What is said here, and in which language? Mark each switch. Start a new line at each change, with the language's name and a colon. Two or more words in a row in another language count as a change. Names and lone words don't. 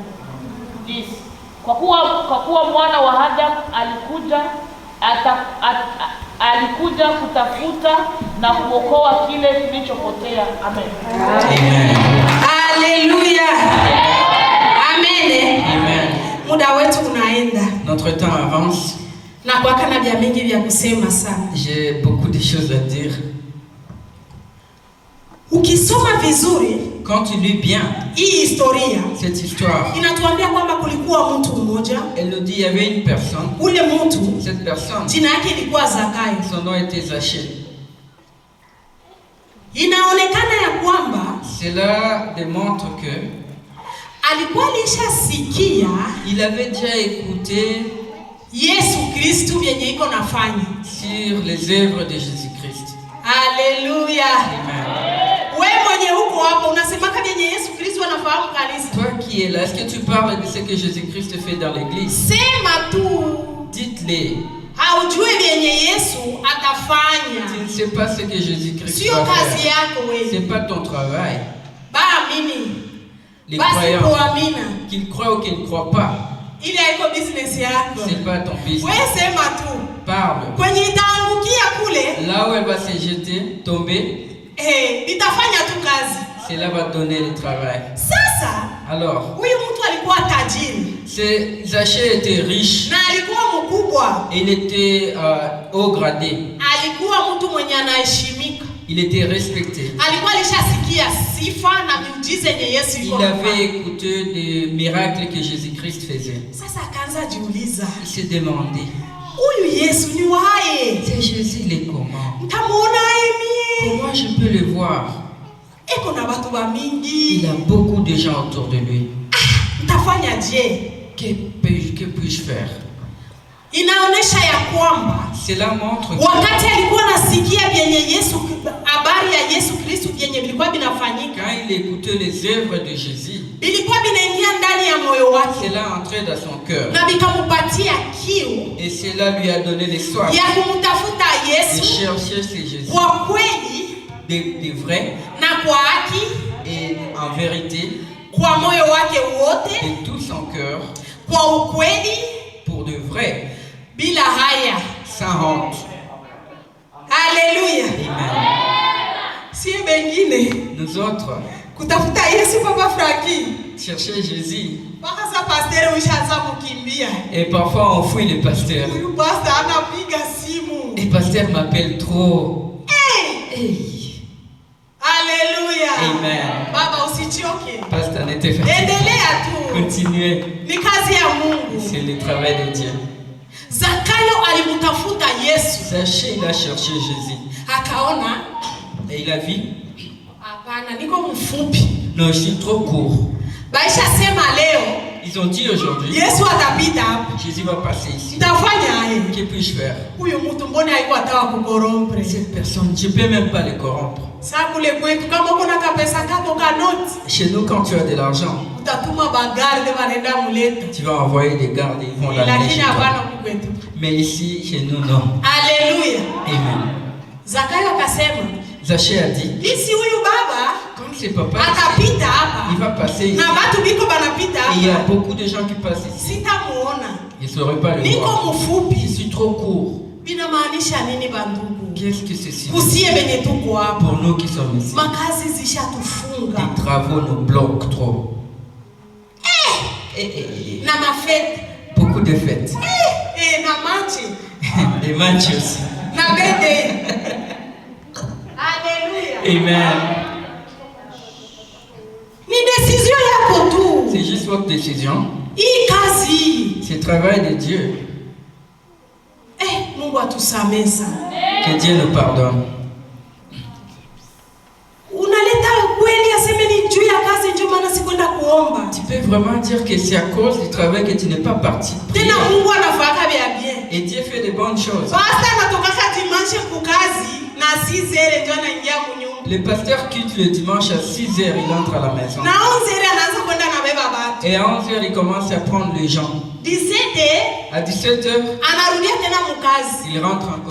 Swahili: Kwa kuwa mwana wa Adamu alikuja kutafuta na kuokoa kile kilichopotea. Amen. Amen. Haleluya. Amen. Amen. Muda wetu unaenda.
French: Notre temps avance.
Swahili: Na kwa kana vya mingi vya kusema sana.
French: J'ai beaucoup de choses à dire.
Swahili: Ukisoma vizuri,
French: quand tu lis bien
Swahili: hii historia,
French: cette histoire,
Swahili: inatuambia kwamba kulikuwa mtu mmoja.
French: Elle nous dit il y avait une personne.
Swahili: Ule mtu,
French: cette personne,
Swahili: jina yake ilikuwa Zakayo.
French: Son nom était Zachée.
Swahili: Inaonekana ya kwamba
French: cela démontre que
Swahili: alikuwa alishasikia,
French: il avait déjà écouté
Swahili: Yesu Kristo vyenye iko nafanya
French: sur les œuvres de Jésus-Christ. Alléluia. Amen.
Swahili: Wewe mwenye huko hapo unasemaka vyenye Yesu Kristo anafahamu kanisa.
French: Toi qui es là, est-ce que tu parles de ce que Jésus-Christ fait dans l'église?
Swahili: Sema tu.
French: Dites-les.
Swahili: Haujue vyenye Yesu atafanya.
French: Tu ne sais pas ce que Jésus-Christ
Swahili: sio
French: va
Swahili: kazi
French: faire.
Swahili: yako wewe.
French: C'est pas ton travail.
Swahili: Ba amini.
French: Les
Swahili: Basi
French: croyants,
Swahili: kuamina.
French: qu'ils croient ou qu'ils ne croient pas,
Swahili: Ile haiko business yako.
French: c'est pas ton business.
Swahili: Wewe sema tu.
French: Parle.
Swahili: Kwenye itaangukia kule,
French: là où elle va se jeter, tomber,
Swahili: nitafanya tu kazi.
French: cela va donner le travail.
Swahili: Sasa,
French: alors,
Swahili: huyu mtu alikuwa tajiri.
French: Zachée était riche.
Swahili: Na alikuwa mkubwa.
French: Il était haut gradé.
Swahili: Alikuwa mtu mwenye anaheshimika.
French: Il était respecté.
Swahili: Alikuwa alishasikia sifa na miujiza yenye Yesu
French: il avait écouté des miracles que Jésus-Christ faisait.
Swahili: Sasa akaanza jiuliza.
French: Il se demandait,
Swahili: huyu Yesu ni wae?
French: c'est Jésus, il est comment?
Swahili: Ntamuona mie?
French: Comment je peux le voir?
Swahili: Eko na watu wa mingi.
French: Il a beaucoup de gens autour de lui.
Swahili: Ntafanya je?
French: Que puis-je faire?
Swahili: Inaonesha ya kwamba
French: cela montre
Swahili: wakati alikuwa nasikia vyenye Yesu, habari ya Yesu Kristo vyenye vilikuwa vinafanyika,
French: quand il écoutait les œuvres de Jésus,
Swahili: vilikuwa vinaingia ndani ya moyo wake,
French: cela entrait dans son cœur,
Swahili: na vikampatia kiu,
French: et cela lui a donné les soifs
Swahili: ya kumtafuta
French: de
Swahili: Yesu
French: chercher ce Jésus,
Swahili: kwa kweli,
French: de vrai
Swahili: na kwa haki,
French: et en vérité,
Swahili: kwa moyo wake wote,
French: de tout son cœur,
Swahili: kwa ukweli,
French: pour de vrai,
Swahili: bila haya,
French: sans honte.
Swahili: Haleluya. Amen. Si bengine
French: Nous autres,
Swahili: kutafuta Yesu, Papa Franki,
French: chercher Jésus,
Swahili: mpaka sa pasteur ushaanza kukimbia.
French: et parfois on fuit le pasteur.
Swahili: Huyu pastor anapiga simu.
French: Le pasteur m'appelle trop. Hey.
Swahili: Haleluya. Amen. Baba usichoke.
French: Pasteur n'était fatigué.
Swahili: Endelea tu.
French: Continuez.
Swahili: Ni kazi ya Mungu.
French: C'est le travail de Dieu.
Swahili: Zakayo alimtafuta Yesu.
French: Zachée, il a cherché Jésus.
Swahili: Akaona,
French: Et il a vu,
Swahili: hapana, niko mfupi.
French: non, je suis trop court.
Swahili: Baisha sema leo,
French: Ils ont dit aujourd'hui,
Swahili: Yesu atapita hapa.
French: Jésus va passer ici.
Swahili: Nitafanya aje?
French: Que puis-je faire?
Swahili: Huyu mtu mbona haiko ataka kukorompre?
French: Cette personne, je ne peux même pas les corrompre.
Swahili: Sasa kule kwetu kama uko na kapesa kako kanoti,
French: Chez nous, quand tu as de l'argent,
Swahili: utatuma bagarde wanaenda muleta.
French: tu vas envoyer des gardes et ils vont l'amener
Swahili: Lakini
French: chez toi.
Swahili: hapana kwetu.
French: Mais ici, chez nous, non.
Swahili: Haleluya. Amen. Zakayo akasema,
French: Zachée a dit,
Swahili: "Bisi huyu baba
French: comme c'est papa,
Swahili: atapita hapa.
French: il va passer ici.
Swahili: Na watu biko banapita
French: Et il y a
Swahili: hapa.
French: beaucoup de gens qui passent ici.
Swahili: Sitamuona.
French: Je ne saurais pas le
Swahili: Niko
French: voir. Je
Swahili: mfupi."
French: suis trop court.
Swahili: Binamaanisha nini bandugu?
French: Qu'est-ce que c'est si
Swahili: Kusie benye tuko hapa.
French: pour nous qui sommes ici?
Swahili: Makazi zishatufunga.
French: Les travaux nous bloquent trop.
Swahili: Na mafete.
French: Beaucoup de fêtes.
Swahili: Na machi.
French: Des matchs aussi.
Swahili: Na bede. Haleluya. Amen. Ni décision yako tu.
French: C'est juste votre décision.
Swahili: Hii kazi.
French: C'est le travail de Dieu.
Swahili: Mungu atusamee sana.
French: Que Dieu nous pardonne.
Swahili: Unaleta kweli aseme ni juu ya kazi ndio maana sikwenda kuomba.
French: Tu peux vraiment dire que c'est à cause du travail que tu n'es pas parti.
Swahili: Tena Mungu anafahamu
French: chose. Le pasteur quitte le dimanche à 6h, il entre à la maison. Et à 11h, il commence à prendre les gens. À 17h, il rentre encore.